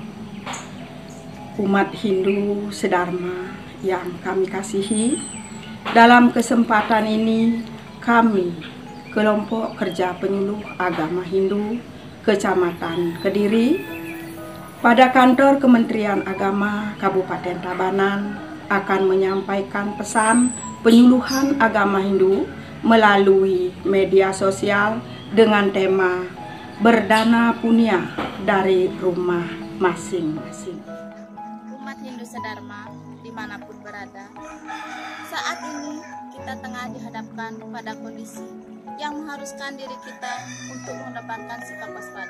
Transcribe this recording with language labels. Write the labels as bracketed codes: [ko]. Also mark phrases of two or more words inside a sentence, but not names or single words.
[id] Umat Hindu sedharma yang kami kasihi, dalam kesempatan ini kami, kelompok kerja penyuluh agama Hindu Kecamatan Kediri, pada kantor Kementerian Agama Kabupaten Tabanan akan menyampaikan pesan penyuluhan agama Hindu melalui media sosial dengan tema Berdana Punya dari rumah masing-masing. Umat Hindu sedharma dimanapun berada, saat ini kita tengah dihadapkan pada kondisi yang mengharuskan diri kita untuk mengedepankan sikap waspada.